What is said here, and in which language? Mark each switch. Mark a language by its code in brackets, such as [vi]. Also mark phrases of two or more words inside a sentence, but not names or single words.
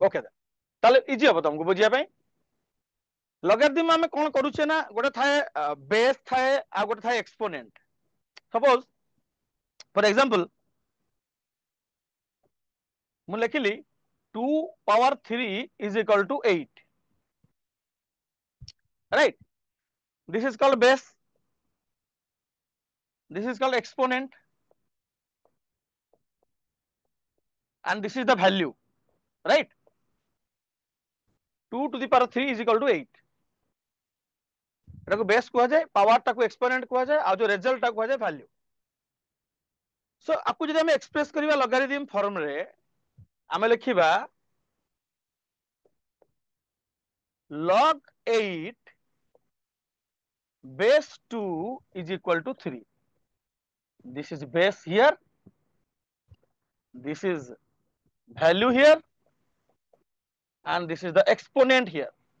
[or] ଓକେ ତାହେଲେ ଇଜି ହବ ତମକୁ ବୁଝିବା ପାଇଁ। ଲଗାରିଦମ ଆମେ କଣ କରୁଛେ ନା ଗୋଟେ ଥାଏ ବେସ୍ ଥାଏ ଆଉ ଗୋଟେ ଥାଏ ଏକ୍ସପୋନେଣ୍ଟ। [en] suppose for example [or] ମୁଁ ଲେଖିଲି 2 [en] power 3 is equal to 8, right? This is called base, this is called exponent, and this is the value, right? 2 to the power 3 is equal to 8। [or] ଏଟାକୁ ବେସ୍ କୁହାଯାଏ, ପାୱାର ଟାକୁ ଏକ୍ସପୋନେଣ୍ଟ କୁହାଯାଏ, ଆଉ ଯୋଉ ରେଜଲ୍ଟ ଟାକୁ କୁହାଯାଏ ଭ୍ୟାଲ୍ୟୁ। ସୋ ଆକୁ ଯଦି ଆମେ ଏକ୍ସପ୍ରେସ କରିବା ଲଗାରିଦମ ଫର୍ମରେ ଆମେ ଲେଖିବା [en] log 8 base 2 is equal to 3. This is base here, this is value here, and this is the exponent here.